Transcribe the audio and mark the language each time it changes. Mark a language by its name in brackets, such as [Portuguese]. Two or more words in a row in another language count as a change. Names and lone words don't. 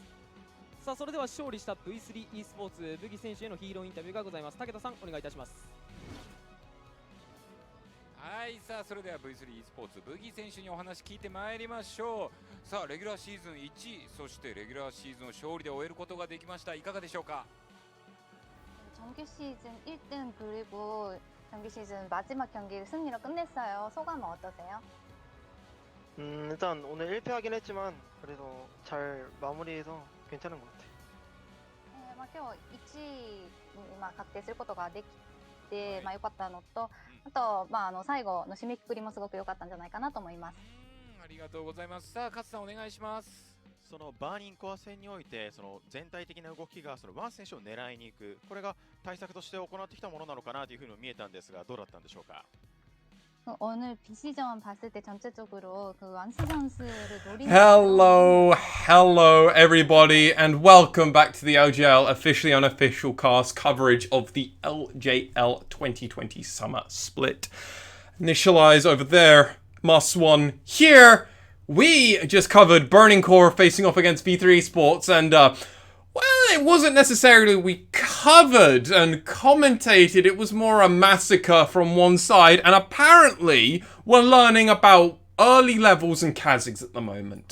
[Japanese] さあ、それでは勝利した V3 e スポーツブギ選手へのヒーローインタビューがございます。武田さん、お願いいたします。はい、さあそれでは V3 e スポーツブギ選手にお話聞いてまいりましょう。さあレギュラーシーズン1位、そしてレギュラーシーズンを勝利で終えることができました。いかがでしょうか。 [Korean] 정규 시즌 1등 그리고 정규 시즌 마지막 경기를 승리로 끝냈어요. 소감은 어떠세요? 일단 오늘 1패하긴 했지만 그래도 잘 마무리해서 괜찮은 것 같아요. [Japanese] 今日1位に確定することができて、良かったのと、あと最後の締めくくりもすごく良かったんじゃないかなと思います。ありがとうございます。さあ勝さんお願いします。そのバーニングコア戦において、その全体的な動きがそのワン選手を狙いに行く、これが対策として行ってきたものなのかなというふうにも見えたんですが、どうだったんでしょうか。 [Korean] 오늘 BC전 봤을 때 전체적으로 그 완수 선수를 노리는 [English] Hello everybody, and welcome back to the LJL officially unofficial cast coverage of the LJL 2020 Summer Split. Initialize over there, +1 here. We just covered Burning Core facing off against V3 Esports, and well, it wasn't necessarily we covered and commentated, it was more a massacre from one side, and apparently we're learning about early levels and Kazakhs at the moment.